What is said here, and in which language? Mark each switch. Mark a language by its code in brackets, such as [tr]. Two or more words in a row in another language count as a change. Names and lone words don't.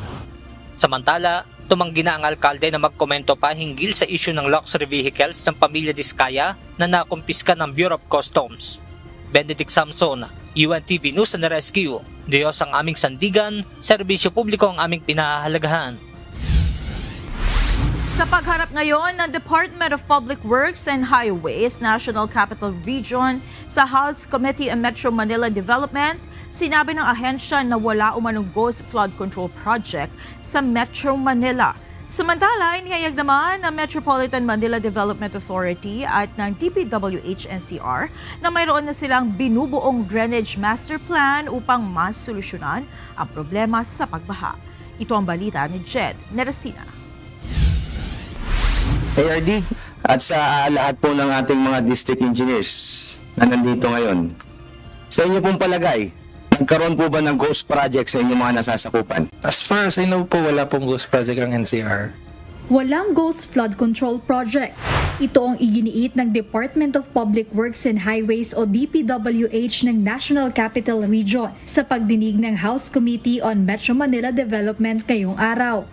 [tl] Samantala, tumanggi na ang alkalde na magkomento pa hinggil sa issue ng [en] luxury vehicles [tl] ng pamilya Diskaya na nakumpiska ng Bureau of Customs. Benedict Samson, UNTV News and Rescue. Diyos ang aming sandigan, serbisyo publiko ang aming pinahahalagahan. Sa pagharap ngayon ng Department of Public Works and Highways, National Capital Region sa House Committee on Metro Manila Development, sinabi ng ahensya na wala umanong [en] ghost flood control project [tl] sa Metro Manila. Samantala, inihayag naman ng Metropolitan Manila Development Authority at ng DPWH-NCR na mayroon na silang binubuong [en] drainage master plan [tl] upang masolusyonan ang problema sa pagbaha. Ito ang balita ni Jed Neresina. ARD at sa lahat po ng ating mga [en] district engineers [tl] na nandito ngayon, sa inyo pong palagay, nagkaroon po ba ng [en] ghost project [tl] sa inyong mga nasasakupan? [en] As far as I know po, [tl] wala pong [en] ghost project ang NCR. [tl] Walang [en] ghost flood control project. [tl] Ito ang iginiit ng Department of Public Works and Highways o DPWH ng National Capital Region sa pagdinig ng House Committee on Metro Manila Development ngayong araw.